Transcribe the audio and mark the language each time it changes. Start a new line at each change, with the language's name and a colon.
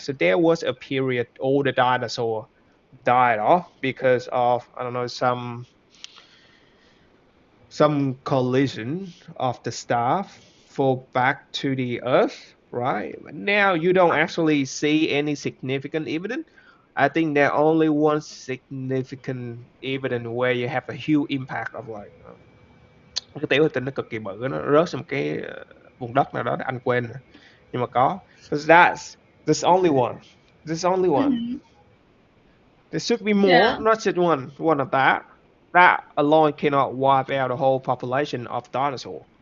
English: So there was a period all the dinosaur died off because of, I don't know, some collision of the stuff fall back to the earth, right? Now you don't actually see any significant evidence. I think there only one significant evidence where you have a huge impact of like
Vietnamese: cái tiểu hành tinh nó cực kỳ bự, nó rớt sang một cái vùng đất nào đó anh quên rồi. Nhưng mà có,
English: because that's only one, there's only one, Mhm. there should be more, Yeah. not just one of that alone cannot wipe out a whole population of dinosaur.